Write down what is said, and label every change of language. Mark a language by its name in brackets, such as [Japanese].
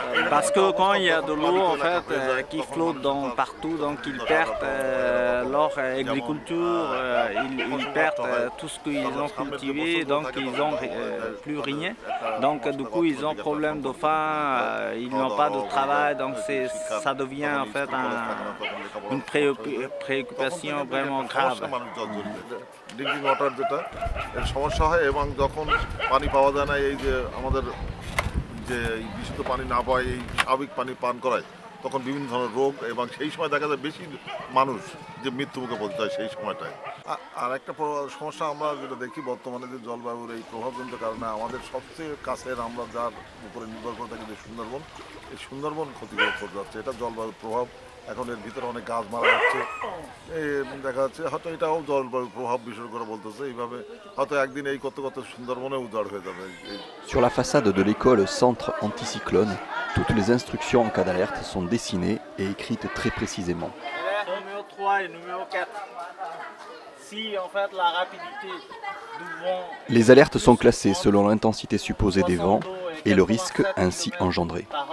[French] Parce que quand il y a de l'eau en fait qui flotte partout, donc ils perdent leur agriculture, ils perdent tout ce qu'ils ont cultivé, donc ils n'ont plus rien. Donc du coup ils ont problème de faim, ils n'ont pas de travail, donc ça devient en fait une préoccupation vraiment grave. [English] drinking water [Bangla] যেটা এর সমস্যা হয় এবং যখন পানি পাওয়া যায় না, এই যে আমাদের যে বিশুদ্ধ পানি না পায়, এই স্বাভাবিক পানি পান করায়, তখন বিভিন্ন ধরনের রোগ এবং সেই সময় দেখা যায় বেশি মানুষ যে মৃত্যুমুখে পড়তে হয় সেই সময়টায়। আর একটা সমস্যা আমরা যেটা দেখি বর্তমানে যে জলবায়ুর এই প্রভাবজনিত কারণে আমাদের সবচেয়ে কাছের আমরা যার উপরে নির্ভর করে থাকি যে সুন্দরবন, এই সুন্দরবন ক্ষতিগ্রস্ত হয়ে যাচ্ছে। এটা জলবায়ুর প্রভাব। এখন এর ভিতরে অনেক গাছ মারা যাচ্ছে, দেখা যাচ্ছে হয়তো এটাও জলবায়ুর প্রভাব বিষয় করে বলতেছে। এইভাবে হয়তো একদিন এই করতে করতে সুন্দরবনে উজাড় হয়ে যাবে। [French] Sur la façade de l'école Centre Anticyclone, toutes les instructions en cas d'alerte sont dessinées et écrites très précisément. Numéro 3 et numéro 4. Si en fait la rapidité du vent... Les alertes sont classées selon l'intensité supposée des vents et le risque ainsi engendré.